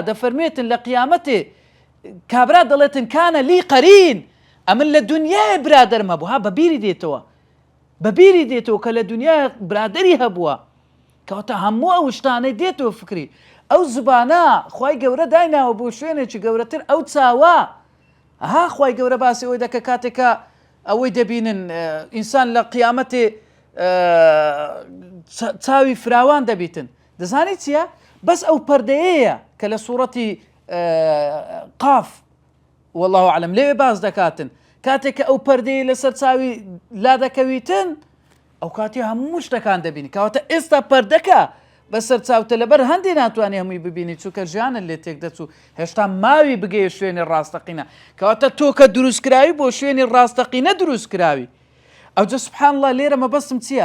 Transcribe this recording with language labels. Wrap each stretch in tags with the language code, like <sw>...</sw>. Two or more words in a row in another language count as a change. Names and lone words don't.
<ckb>دەفەرمێتن لە قیامەتێ کابرا دەڵێتن</ckb> <ar>کانە لی قەرین</ar> <ckb>ئەمن لە دنیای برادەرم هەبوو ها بەبیری دێتەوە کە لە دنیای برادەری هەبووە کەواتە هەموو ئەو شتانەی دێتەوە فکری ئەو زبانە خوای گەورە دایناوە بۆ شوێنێکی گەورەتر ئەو چاوە خوای گەورە باسی ئەوەی دەکە کاتێکە ئەوەی دەبینن ئینسان لە قیامەتێ چاوی فراوان دەبیتن دەزانی چییە؟ بەس ئەو پەردەیەیە کە لە سوورەتی قاف</ckb> <ar>والله أعلم</ar> <ckb>لێوێ باز دەکاتن کاتێککە ئەو پەردەیە لەسەر چاوی لا دەکەویتن ئەو کاتی هەموو شتەکان دەبینی کەواتە ئێستا پەردەکە بەسەر چاوتە لەبەر هەندێ ناتوانێ هەمووی ببینی چووکە ژیانت لێ تێک دەچوو هێشتا ماوی بگەیە شوێنی ڕاستەقینە کەواتە تۆ کە دروستکراوی بۆ شوێنی ڕاستەقینە دروستکراوی ئەوجە</ckb> <ar>سبحان الله</ar> <ckb>لێرە مەبەستم چییە؟</ckb>